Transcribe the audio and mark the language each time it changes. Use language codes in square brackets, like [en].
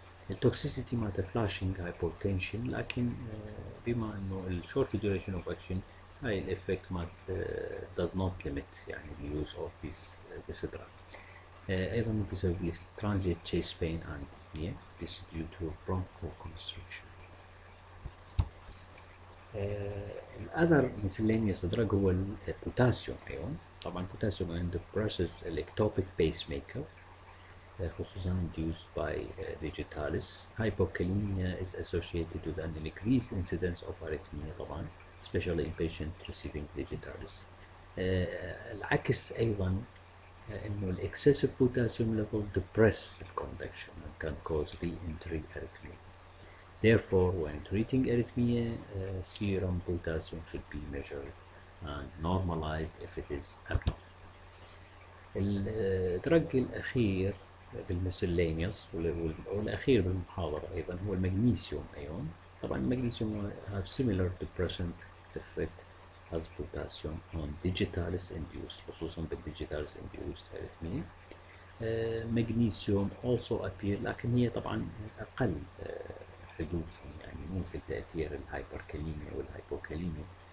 [en] التوكسيسيتي مالت flashing hypotension، [ar] لكن بما انه [en] الشورت duration of action [ar] هاي الافكت مالت [en] does not limit [ar] يعني [en] the use of this drug. [ar] ايضا ممكن يسبب لي [en] transient chest pain and dyspnea. This is due to bronchoconstriction. الأذر miscellaneous drug هو البوتاسيوم أيون. [ar] طبعا [en] البوتاسيوم depresses الectopic pacemaker [ar] خصوصا [en] induced by digitalis. Hypokalemia is associated with an increased incidence of arrhythmia طبعا especially in patients receiving digitalis. [ar] العكس أيضا إنه [en] الexcessive potassium level depress the conduction and can cause re-entry arrhythmia. Therefore, when treating arrhythmia, serum potassium should be measured and normalized if it is abnormal. [ar] الدرج الأخير بالمسلينيوس والأخير بالمحاضرة أيضا هو المغنيسيوم أيون. طبعا [en] المغنيسيوم have similar depressant effect as potassium on digitalis induced [ar] خصوصا بالdigitalis [en] induced arrhythmia. magnesium also appear [ar] لكن هي طبعا أقل حدوثا يعني مو مثل تأثير الهايبركاليميا والهايبوكاليميا.